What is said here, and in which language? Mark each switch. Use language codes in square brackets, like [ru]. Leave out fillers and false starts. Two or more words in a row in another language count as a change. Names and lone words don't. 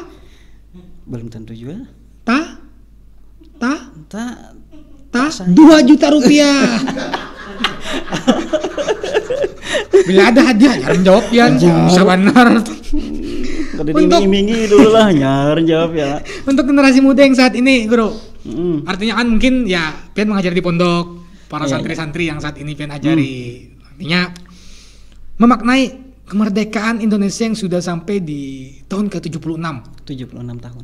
[id] Belum tentu juga. Tah 2 juta rupiah. Bila ada hadiah jangan jawab Pian. Bisa benar. Udah diiming-imingi dulu lah nyar jawab ya. Untuk generasi muda yang saat ini, Guru. Artinya kan mungkin ya Pian mengajar di pondok, para santri-santri yang saat ini Pian ajari. Artinya memaknai kemerdekaan Indonesia yang sudah sampai di tahun ke-76. 76 tahun.